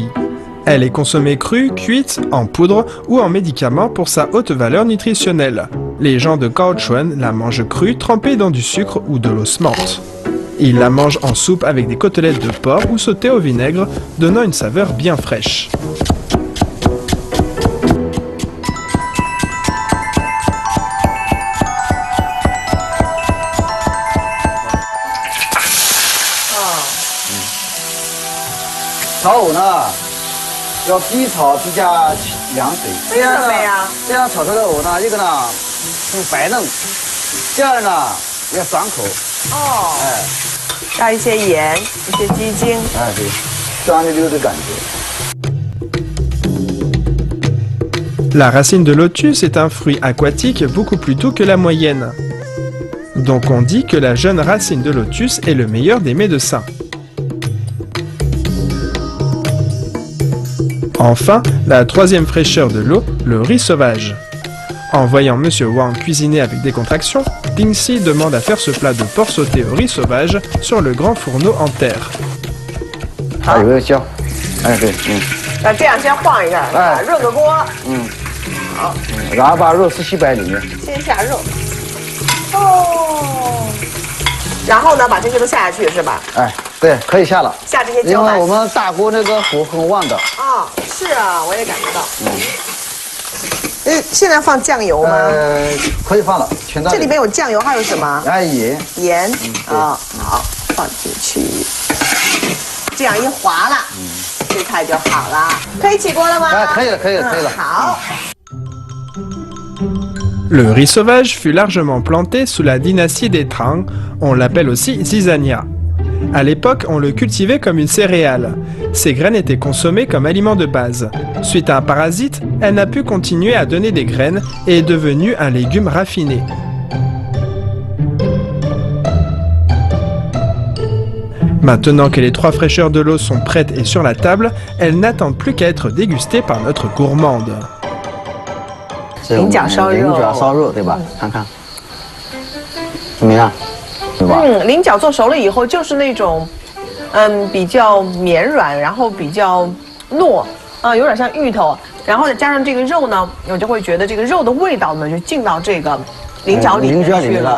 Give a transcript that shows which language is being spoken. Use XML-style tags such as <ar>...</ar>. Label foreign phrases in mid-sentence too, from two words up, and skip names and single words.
<fr>Elle est consommée crue, cuite, en poudre ou en médicament pour sa haute valeur nutritionnelle. Les gens de Gaochuan la mangent crue, trempée dans du sucre ou de l'eau menthe. Ils la mangent en soupe avec des côtelettes de porc ou sautées au vinaigre, donnant une saveur bien fraîche.</fr> <zh>炒藕呢，要低炒低加凉水。为什么呀？这样炒出来的藕呢，一个呢更白嫩，第二呢也爽口。哦，哎，加一些盐，一些鸡精。哎，对，酸溜溜的感觉。</zh> <fr>La racine de lotus est un fruit aquatique beaucoup plus doux que la moyenne. Donc on dit que la jeune racine de lotus est le meilleur des médecins. Enfin, la troisième fraîcheur de l'eau, le riz sauvage. En voyant Monsieur Wang cuisiner avec décontraction, Dingxi demande à faire ce plat de porc sauté au riz sauvage sur le grand fourneau en terre.</fr> <zh>还有个椒，哎对，那这样先晃一下，哎，热个锅。好，然后把肉丝洗摆里面。先下肉。哦。然后呢，把这些都下下去是吧？哎，对，可以下了。下这些因为我们大锅那个火很旺的。啊，是啊，我也感觉到。现在放酱油吗？可以放了，全到。这里面有酱油，还有什么？哎，盐。盐。啊，好，放进去。这样一划了，这菜就好了。可以起锅了吗？哎，可以了，可以了，可以了。好。</zh> <fr>Le riz sauvage fut largement planté sous la dynastie des Tang, on l'appelle aussi zizania. À l'époque, on le cultivait comme une céréale. Ses graines étaient consommées comme aliment de base. Suite à un parasite, elle n'a pu continuer à donner des graines et est devenue un légume raffiné. Maintenant que les 3 fraîcheurs de l'eau sont prêtes et sur la table, elles n'attendent plus qu'à être dégustées par notre gourmande.</fr> <zh>菱角烧肉，菱角烧肉对吧？看看怎么样？对吧？菱角做熟了以后就是那种，比较绵软，然后比较糯， 啊，有点像芋头，然后再加上这个肉呢，我就会觉得这个肉的味道呢就进到这个菱角里面去了，</zh>